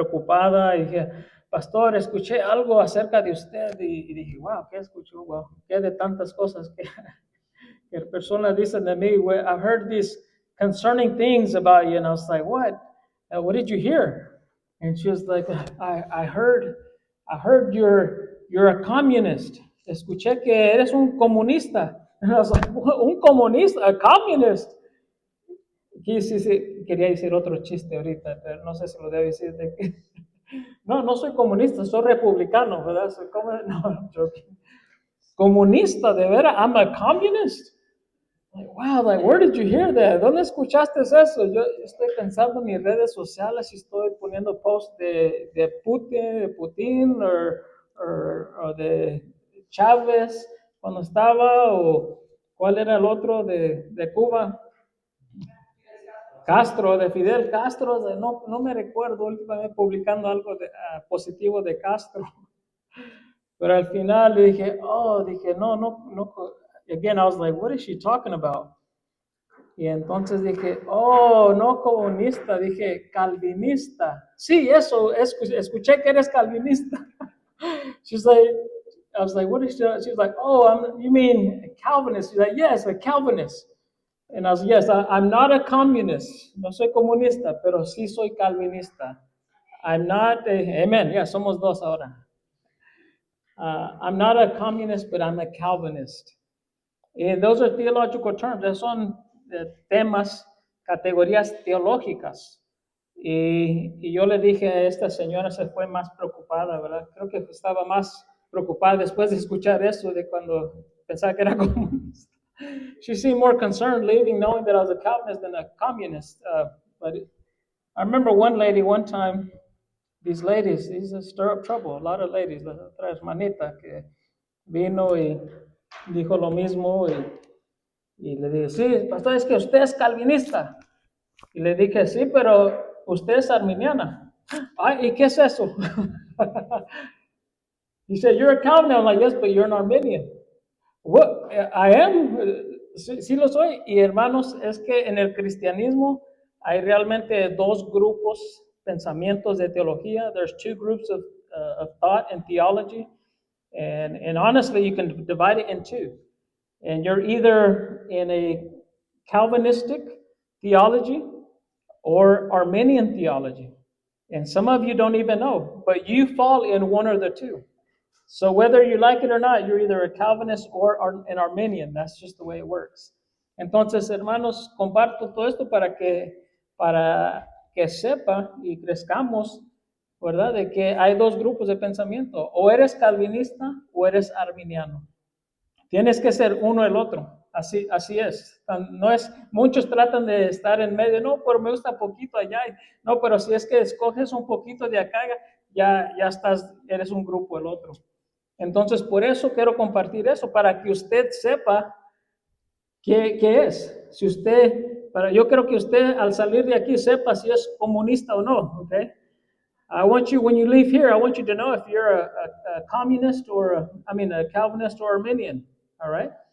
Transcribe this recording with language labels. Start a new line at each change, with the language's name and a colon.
Spanish: Preocupada, y dije, pastor, escuché algo acerca de usted, y dije, wow, ¿qué escuchó? Wow, ¿qué de tantas cosas que personas dicen de mí?
English: Well, I've heard these concerning things about you, and I was like, what? What did you hear? And she was like, I heard you're a communist.
Spanish: Escuché que eres un comunista.
English: And I was like,
Spanish: un comunista,
English: a communist.
Spanish: Sí, quería decir otro chiste ahorita, pero no sé si lo debo decir. No soy comunista, soy republicano, ¿verdad?
English: No, I'm joking.
Spanish: Comunista, de veras,
English: I'm a communist. Like, wow, like, where did you hear that?
Spanish: ¿Dónde escuchaste eso? Yo estoy pensando en mis redes sociales y estoy poniendo posts de Putin o de Chávez cuando estaba, o cuál era el otro de Cuba. Castro, de Fidel Castro, no me recuerdo últimamente publicando algo positivo de Castro. Pero al final dije, no.
English: Again, I was like, what is she talking about?
Spanish: Y entonces dije, no comunista, dije calvinista. Sí, eso, escuché que eres calvinista.
English: She's like, I was like, what is she? She's like, you mean Calvinist? She's like, yes, a Calvinist. And I was, yes, I'm not a communist.
Spanish: No soy comunista, pero sí soy calvinista.
English: I'm not amen, yeah,
Spanish: somos dos ahora.
English: I'm not a communist, but I'm a Calvinist. And those are theological terms.
Spanish: Esos son temas, categorías teológicas. Y yo le dije a esta señora, se fue más preocupada, ¿verdad? Creo que estaba más preocupada después de escuchar eso, de cuando pensaba que era comunista.
English: She seemed more concerned leaving knowing that I was a Calvinist than a communist. I remember one lady, one time, these ladies stir up trouble, a lot of ladies,
Spanish: la otra hermanita que vino y dijo lo mismo, y le dije, sí, pastor, es que usted es calvinista. Y le dije, sí, pero usted es arminiana. Ay, ¿y qué es eso?
English: He said, you're a Calvinist. I'm like, yes, but you're an Arminian. What? I am,
Spanish: sí lo soy. Y hermanos, es que en el cristianismo hay realmente dos grupos, pensamientos de teología.
English: There's two groups of thought and theology. And honestly, you can divide it in two. And you're either in a Calvinistic theology or Arminian theology. And some of you don't even know, but you fall in one or the two. So whether you like it or not, you're either a Calvinist or an Arminian. That's just the way it works.
Spanish: Entonces, hermanos, comparto todo esto para que sepa y crezcamos, ¿verdad? De que hay dos grupos de pensamiento, o eres calvinista o eres arminiano. Tienes que ser uno el otro, así es. No es. Muchos tratan de estar en medio, no, pero me gusta poquito allá. No, pero si es que escoges un poquito de acá, ya eres un grupo el otro. Entonces, por eso quiero compartir eso, para que usted sepa qué es. Si usted, yo creo que usted al salir de aquí sepa si es comunista o no, ¿ok?
English: I want you, when you leave here, I want you to know if you're a communist or a Calvinist or Arminian, all right?